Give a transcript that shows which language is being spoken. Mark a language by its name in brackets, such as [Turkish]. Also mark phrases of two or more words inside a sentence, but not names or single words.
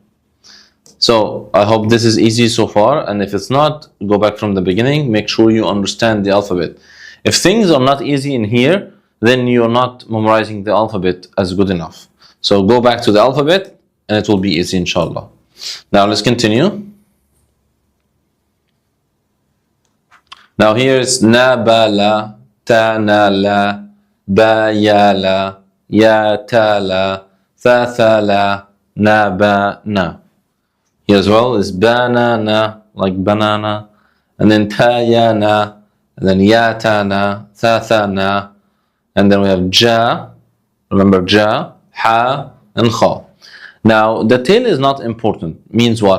[English] So I hope this is easy so far, and if it's not, go back from the beginning, make sure you understand the alphabet. If things are not easy in here, then you're not memorizing the alphabet as good enough. So go back to the alphabet, and it will be easy, inshallah. Now let's continue. Now here is Na-ba-la, Ta-na-la, Ba-ya-la, Ya-ta-la, Tha-tha-la, Na-ba-na. Here as well is Banana, like banana, and then Ta-ya-na, and then Ya-ta-na, Tha-tha-na, and then we have Ja, remember Ja, Ha, and Kha. Now the tail is not important, means what?